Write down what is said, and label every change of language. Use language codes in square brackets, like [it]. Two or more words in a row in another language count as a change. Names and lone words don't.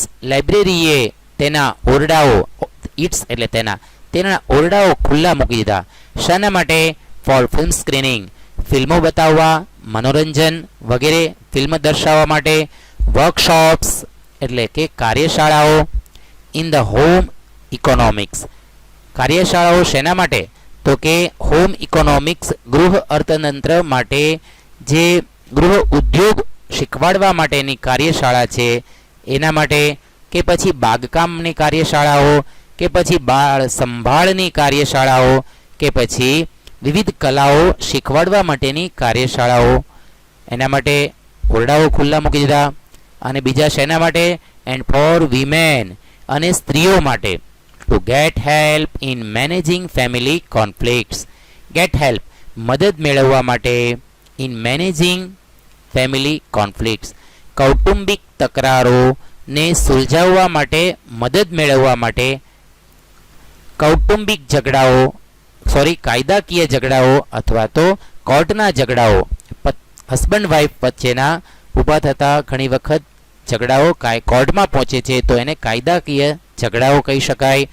[gu] લાઇબ્રેરીએ તેના ઓરડાઓ, ઇટ્સ એટલે તેના ઓરડાઓ ખુલ્લા મૂકી દીધા. શાના માટે? [en] for film screening, [gu] ફિલ્મો બતાવવા, મનોરંજન વગેરે ફિલ્મ દર્શાવવા માટે. વર્કશોપ્સ એટલે કે કાર્યશાળાઓ. [en] in the home economics, [gu] કાર્યશાળાઓ શેના માટે? તો કે [en] home economics [gu] ગૃહ અર્થતંત્ર માટે, જે ગૃહ ઉદ્યોગ શીખવાડવા માટેની કાર્યશાળા છે એના માટે, કે પછી બાગકામની કાર્યશાળાઓ, કે પછી બાળ સંભાળની કાર્યશાળાઓ, કે પછી વિવિધ કલાઓ શીખવાડવા માટેની કાર્યશાળાઓ. એના માટે ઓરડાઓ ખુલ્લા મૂકી દીધા. અને બીજા શેના માટે? [en] and for women, [gu] અને સ્ત્રીઓ માટે. [en] to get help in managing family conflicts. get help [gu] મદદ મેળવવા માટે. [en] in managing family conflicts, [gu] કૌટુંબિક તકરારો ને સુલઝાવવા માટે, મદદ મેળવવા માટે. કૌટુંબિક ઝઘડાઓ કાયદાકીય ઝઘડાઓ અથવા તો કોર્ટના ઝઘડાઓ, [en] husband wife [gu] વચ્ચેના ઊભા થતા ઘણી વખત ઝઘડાઓ કોર્ટમાં પહોંચે છે તો એને કાયદાકીય ઝઘડાઓ કહી શકાય.